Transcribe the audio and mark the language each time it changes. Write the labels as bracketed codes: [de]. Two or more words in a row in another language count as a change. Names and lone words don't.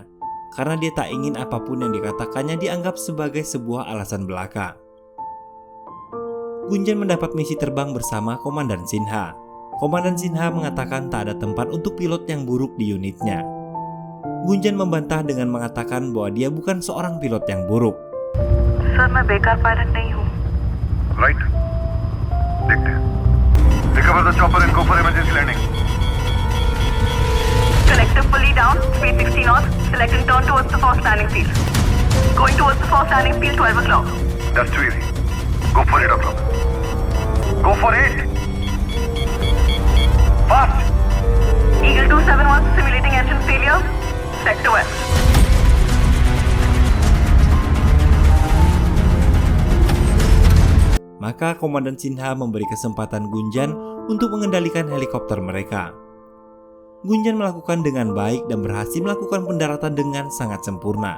[id] Karena dia tak ingin apapun yang dikatakannya dianggap sebagai sebuah alasan belaka. Gunjan mendapat misi terbang bersama Komandan Sinha. Komandan Sinha mengatakan tak ada tempat untuk pilot yang buruk di unitnya. Gunjan membantah dengan mengatakan bahwa dia bukan seorang pilot yang buruk. [hi] सर मैं बेकार पायलट नहीं हूँ। राइट, देखते हैं। [en] Recover the chopper and go for emergency landing. Collective fully down, speed 60 knots. Select and turn towards the first landing field. Going towards the first landing field 12 o'clock. That's too easy. Go for 8 o'clock. Go for 8. Fast. Eagle 271 simulating engine failure. Sector west. [id] Maka Komandan Sinha memberi kesempatan Gunjan untuk mengendalikan helikopter mereka. Gunjan melakukan dengan baik dan berhasil melakukan pendaratan dengan sangat sempurna.